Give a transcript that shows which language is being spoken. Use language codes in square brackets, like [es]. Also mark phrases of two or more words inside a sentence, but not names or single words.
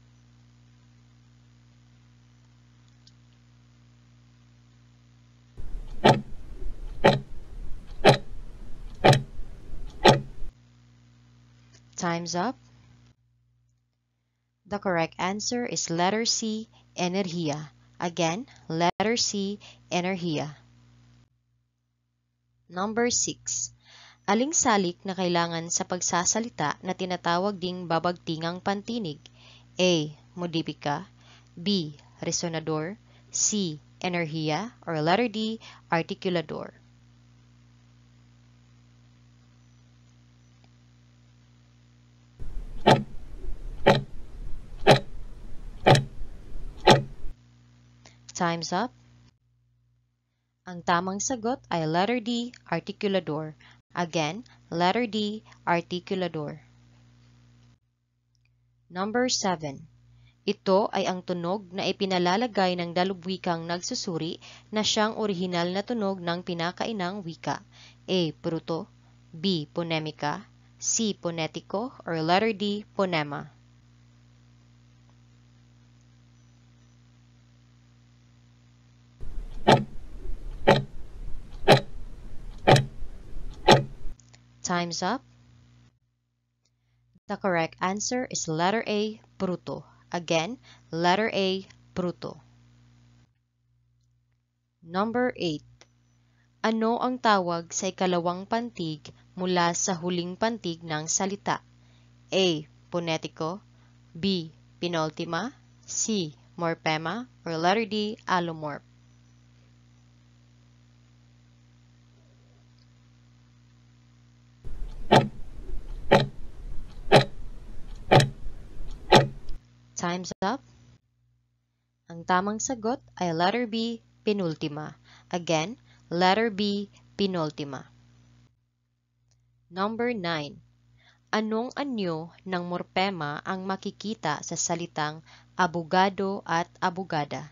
[en] Time's up. The correct answer is letter C, enerhiya. Again, letter C, enerhiya. Number 6. [tl] Aling salik na kailangan sa pagsasalita na tinatawag ding babagtingang pantinig? A. Modipika. B. Resonador. C. Enerhiya. Or letter D. Articulador. [en] Time's up. [tl] Ang tamang sagot ay [en] letter D, [tl] articulador. Again, letter D, articulador. [en] Number 7. [tl] Ito ay ang tunog na ipinalalagay ng dalubwikang nagsusuri na siyang orihinal na tunog ng pinakainang wika. A. Bruto. B. Ponemika. C. Ponetiko. Or letter D. Ponema. [en] Time's up. The correct answer is letter A, bruto. Again, letter A, bruto. Number 8. [tl] Ano ang tawag sa ikalawang pantig mula sa huling pantig ng salita? A. Ponetiko. B. Penultima. C. Morpema. Or letter D. Allomorph. [en] Time's up. [tl] Ang tamang sagot ay [en] letter B, [tl] penultima. Again, letter B, penultima. [en] Number 9. [tl] Anong anyo ng morpema ang makikita sa salitang abogado at abogada?